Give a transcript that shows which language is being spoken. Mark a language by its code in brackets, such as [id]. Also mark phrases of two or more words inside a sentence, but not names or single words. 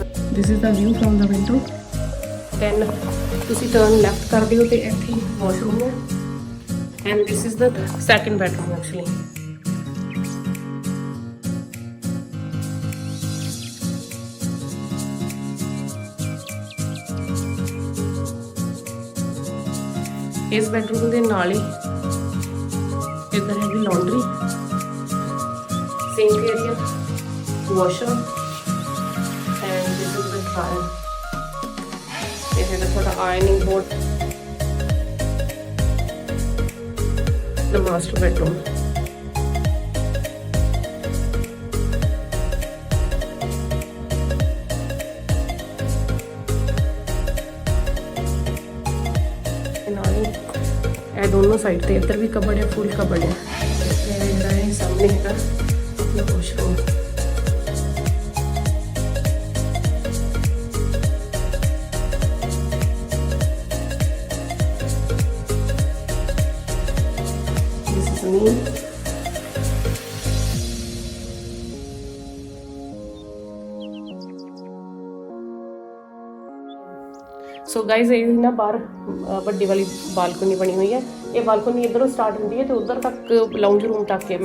[en] This is the view from the window. Then ਤੁਸੀਂ turn left [pa] ਕਰਦੇ ਹੋ ਤੇ ਇੱਥੇ [en] washroom ਹੈ and this is the second bedroom actually. [pa] ਇਸ bedroom ਦੇ ਨਾਲ ਹੀ ਇੱਧਰ ਹੈਗੀ laundry. [en] Sink area, washer, and this is the dryer. This is the ironing board. The master bedroom. [pa] ਇਹ ਦੋਨੋਂ ਸਾਈਡ ਤੇ ਇੱਧਰ ਵੀ ਕਬੜ ਹੈ, ਫੁੱਲ ਕਬੜ ਹੈ। ਇਹ ਜਿਹੜਾ ਹੈ ਸਾਹਮਣੇ ਹੈਗਾ washroom. [en] This is me. so guys [pa] ਇਹ ਨਾ ਬਾਹਰ ਵੱਡੀ ਵਾਲੀ ਬਾਲਕਨੀ ਬਣੀ ਹੋਈ ਹੈ। ਇਹ ਬਾਲਕਨੀ ਇੱਧਰੋਂ ਸਟਾਰਟ ਹੁੰਦੀ ਹੈ ਤੇ ਉੱਧਰ ਤੱਕ [en] lounge room [pa] ਤੱਕ ਹੈ।